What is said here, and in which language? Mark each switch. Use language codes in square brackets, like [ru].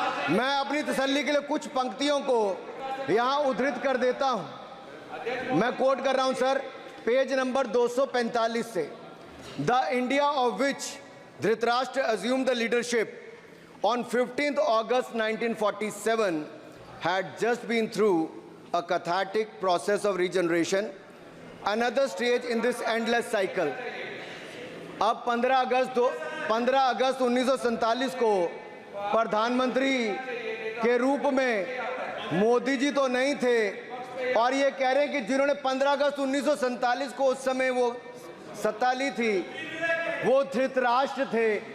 [hi] मैं अपनी तसल्ली के लिए कुछ पंक्तियों को यहाँ उद्धृत कर देता हूँ। मैं कोट कर रहा हूँ सर, पेज नंबर 245 से। [en] The India of which Dhritarashtra assumed the leadership on 15th August 1947 had just been through a cathartic process of regeneration, another stage in this endless cycle. [hi] अब 15 अगस्त 1947 को प्रधानमंत्री के रूप में मोदी जी तो नहीं थे, और ये कह रहे हैं कि जिन्होंने 15 अगस्त 1947 को उस समय वो सत्ता ली थी, वो धृतराष्ट्र थे।